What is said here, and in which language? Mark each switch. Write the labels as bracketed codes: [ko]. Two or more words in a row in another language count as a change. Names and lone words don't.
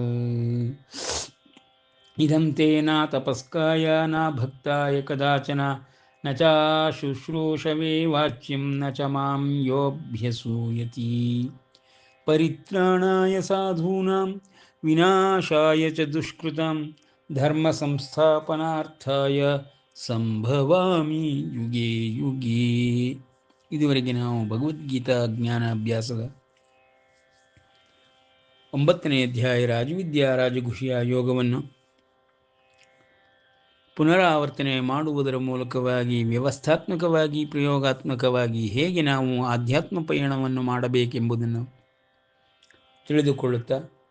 [sa] ಇದಂ ತೇ ನ ತಪಸ್ಕಾಯ ನ ಭಕ್ತಾಯ ಕದಾಚನ ನ ಚ ಶುಶ್ರೂಷವೇ ವಾಚ್ಯಂ ನ ಚ ಮಾಂ ಯೋऽಭ್ಯಸೂಯತಿ ಪರಿತ್ರಾಣಾಯ ಸಾಧೂನಾಂ ವಿನಾಶಾಯ ಚ ದುಷ್ಕೃತಾಂ ಧರ್ಮ ಸಂಸ್ಥಾಪನಾರ್ಥಾಯ ಸಂಭವಾಮಿ ಯುಗೇ ಯುಗೇ. [kn] ಇದುವರೆಗೆ ನಾವು ಭಗವದ್ಗೀತಾ ಜ್ಞಾನ ಅಭ್ಯಾಸದ 9ನೇ ಅಧ್ಯಾಯ ರಾಜವಿದ್ಯಾ ರಾಜಗುಹ್ಯ ಯೋಗವನ್ನು ಪುನರಾವರ್ತನೆ ಮಾಡುವುದರ ಮೂಲಕವಾಗಿ ವ್ಯವಸ್ಥಾತ್ಮಕವಾಗಿ ಪ್ರಯೋಗಾತ್ಮಕವಾಗಿ ಹೇಗೆ ನಾವು ಆಧ್ಯಾತ್ಮ ಪಯಣವನ್ನು ಮಾಡಬೇಕೆಂಬುದನ್ನು ತಿಳಿದುಕೊಳ್ಳುತ್ತಾ